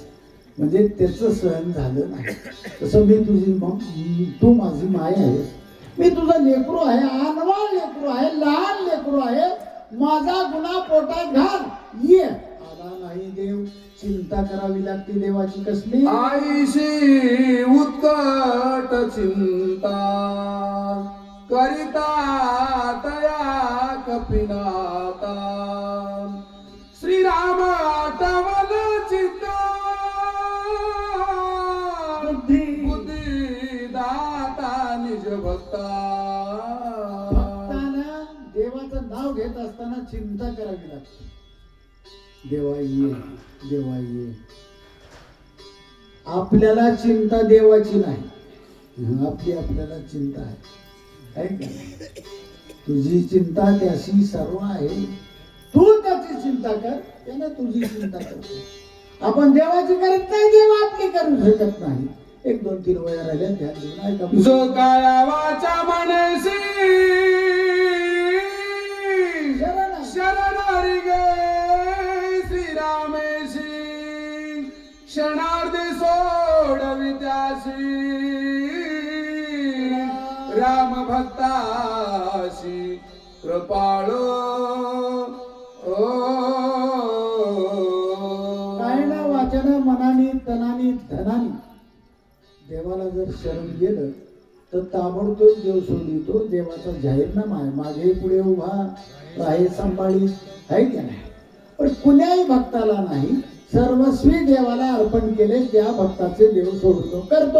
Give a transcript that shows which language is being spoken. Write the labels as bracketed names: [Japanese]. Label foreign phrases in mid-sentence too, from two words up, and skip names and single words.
[Marathi] म्हणजे त्याचं सहन झालं नाही. तसं मी तुझी मग, तू माझी माय आहेस, मी तुझं लेकरू आहे, अनवाळ लेकरू आहे, लहान लेकरू आहे, माझा गुन्हा पोटात घाल, ये. आला नाही देव, चिंता करावी लागते देवाची कसली. आईशी उत्कट चिंता करिता तया कपिनाता, श्रीराम आठवल चित्त, बुद्धी दाता निज भक्ता. भक्ताना देवाचं नाव घेत असताना चिंता करावी लागते. देवा ये, देवा ये. आपल्याला चिंता देवाची नाही, आपली आपल्याला चिंता आहे का? तुझी चिंता त्याशी सर्व आहे, तू त्याची चिंता कर, त्याने तुझी चिंता कर. आपण देवाची करत नाही, देव आपली करू शकत नाही. 1-2-3 वया राहिल्या, ध्यान देऊन ऐका. जो काया वाचा मनसी शरणारी गे, श्रीरामेशी क्षणार्धे सोडवी त्याशी, राम भक्ताशी कृपाळ. कायना वाचन मनानी तनानी धनानी देवाला जर शरण गेलं तर ताबडतोब देव सोडितो. देवाचा जाहीरनामा आहे, मागे पुढे उभा राहे सांभाळी, आहे की नाही. पण कुण्याही भक्ताला नाही, सर्वस्वी देवाला अर्पण केले त्या भक्ताचे देव सोडतो करतो.